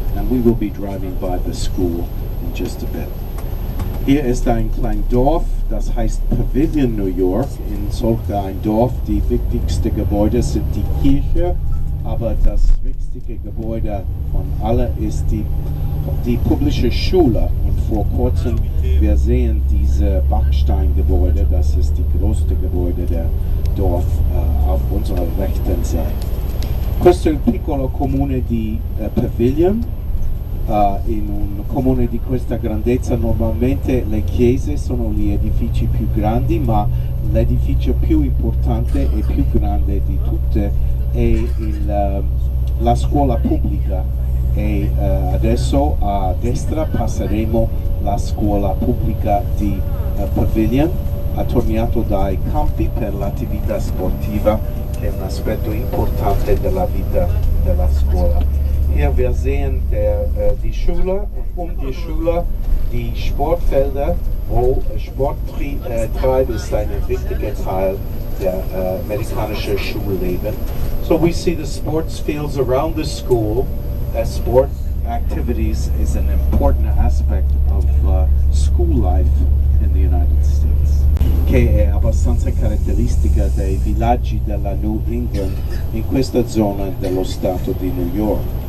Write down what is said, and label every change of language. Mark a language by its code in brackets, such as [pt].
[en] We will be driving by the school in just a bit. [de] Hier ist ein kleines Dorf, das heißt Pavilion, New York. In solch ein Dorf, die wichtigsten Gebäude sind die Kirche, aber das wichtigste Gebäude von allen ist die publische Schule. Und vor kurzem, wir sehen diese Backsteingebäude, das ist die größte Gebäude der Dorf auf unserer rechten Seite. [it] Questo è il piccolo comune di Pavilion. In un comune di questa grandezza normalmente le chiese sono gli edifici più grandi, ma l'edificio più importante e più grande di tutte è la scuola pubblica e adesso a destra passeremo la scuola pubblica di Pavilion, attorniato dai campi per l'attività sportiva, che è un aspetto importante della vita della scuola. [de] Hier wir sehen die Schule und die Schule die Sportfelder, wo Sport treibt, ist ein wichtiger Teil der amerikanischen Schulleben. [en] So we see the sports fields around the school. Sport activities is an important aspect of school life in the United States, [it] che è abbastanza caratteristica dei villaggi della New England in questa zona dello stato di New York.